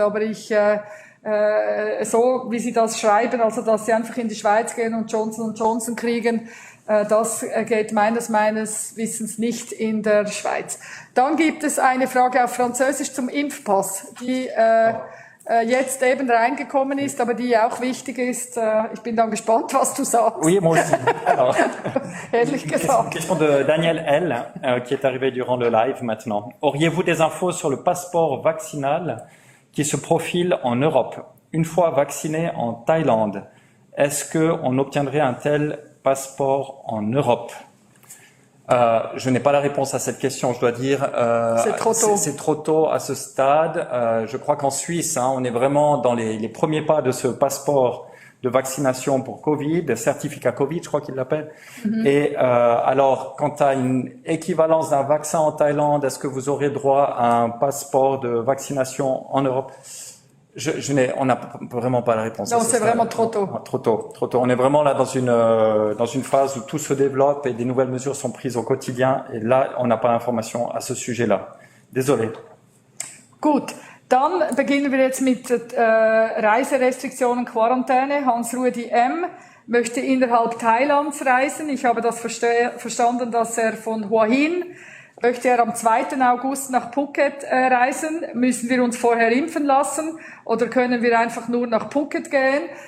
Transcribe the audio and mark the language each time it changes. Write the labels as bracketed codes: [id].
[de] Aber so wie Sie das schreiben, also dass Sie einfach in die Schweiz gehen und Johnson & Johnson kriegen, das geht meines Wissens nicht in der Schweiz. Dann gibt es eine Frage auf Französisch zum Impfpass, die jetzt eben reingekommen ist, aber die auch wichtig ist. Ich bin dann gespannt, was du sagst. [fr] Oui, moi aussi. Alors, [de] Ehrlich gesagt. [fr] Question de Daniel L, qui est arrivé durant le live maintenant. Auriez-vous des infos sur le passeport vaccinal qui se profile en Europe? Une fois vacciné en Thaïlande, est-ce qu'on obtiendrait un tel passeport en Europe? Je n'ai pas la réponse à cette question, je dois dire. C'est trop tôt. C'est trop tôt à ce stade. Je crois qu'en Suisse, on est vraiment dans les premiers pas de ce passeport de vaccination pour Covid, certificat Covid, je crois qu'ils l'appellent. Et alors, quant à une équivalence d'un vaccin en Thaïlande, est-ce que vous aurez droit à un passeport de vaccination en Europe? On n'a vraiment pas la réponse. Non, c'est vraiment trop tôt. Trop tôt. On est vraiment là dans une phase où tout se développe et des nouvelles mesures sont prises au quotidien. Et là, on n'a pas d'informations à ce sujet-là. Désolé. [de] Gut. Dann beginnen wir jetzt mit Reiserestriktionen, Quarantäne. Hans-Rudi M. möchte innerhalb Thailands reisen. Ich habe das verstanden, dass er von Hua Hin möchte er am 2. August nach Phuket reisen. Müssen wir uns vorher impfen lassen oder können wir einfach nur nach Phuket gehen?